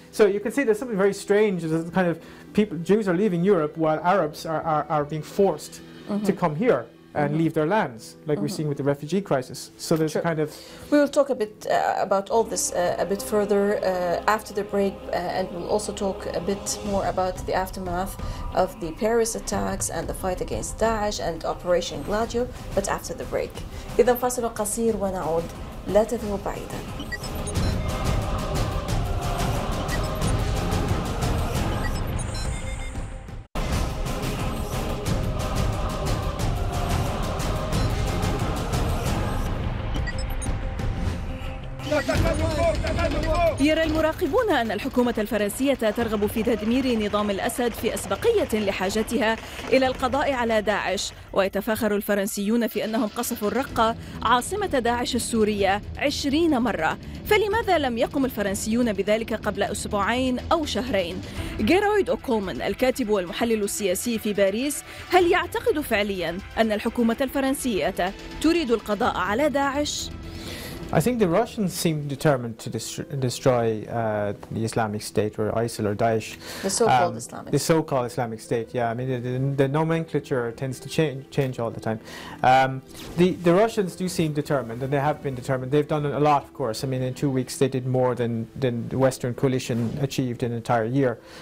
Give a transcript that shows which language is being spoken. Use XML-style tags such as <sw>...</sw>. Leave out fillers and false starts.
<en>So you can see there's something very strange. There's kind of Jews are leaving Europe while Arabs are being forced to come here and leave their lands, like we're seeing with the refugee crisis. So there's a kind of... We will talk a bit about all this a bit further after the break, and we'll also talk a bit more about the aftermath of the Paris attacks and the fight against Daesh and Operation Gladiator, but after the break.</en> <ar>إذا فاصل قصير ونعود، لا تذهبوا بعيدا. يرى المراقبون أن الحكومة الفرنسية ترغب في تدمير نظام الأسد في أسبقية لحاجتها إلى القضاء على داعش، ويتفاخر الفرنسيون في أنهم قصفوا الرقة عاصمة داعش السورية 20 مرة. فلماذا لم يقم الفرنسيون بذلك قبل أسبوعين أو شهرين؟ غيرويد اوكلمان الكاتب والمحلل السياسي في باريس، هل يعتقد فعليا أن الحكومة الفرنسية تريد القضاء على داعش؟</ar> <en>I think the Russians seem determined to destroy the Islamic State, or ISIL, or Daesh. The so-called Islamic State. The so-called Islamic State, yeah. I mean, the nomenclature tends to change all the time. The Russians do seem determined, and they have been determined. They've done a lot, of course. I mean, in 2 weeks they did more than the Western coalition achieved in an entire year.</en>